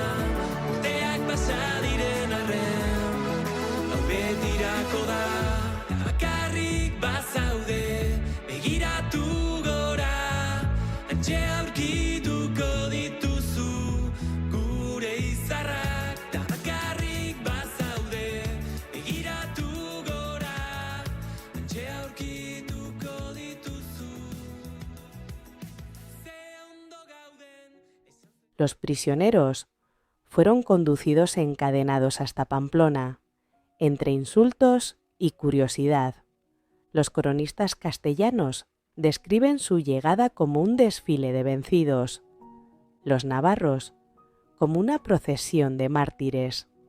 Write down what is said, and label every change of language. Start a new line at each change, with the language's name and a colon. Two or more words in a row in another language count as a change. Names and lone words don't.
Basque: urteak pasa diren arren, hau betirako da, bakarrik bazaude, begiratu gora, hantxe aurkituko dituzu, gure izarrak, da bakarrik bazaude, begiratu gora, hantxe aurkituko dituzu.
Spanish: Los prisioneros fueron conducidos encadenados hasta Pamplona, entre insultos y curiosidad. Los cronistas castellanos describen su llegada como un desfile de vencidos, los navarros como una procesión de mártires.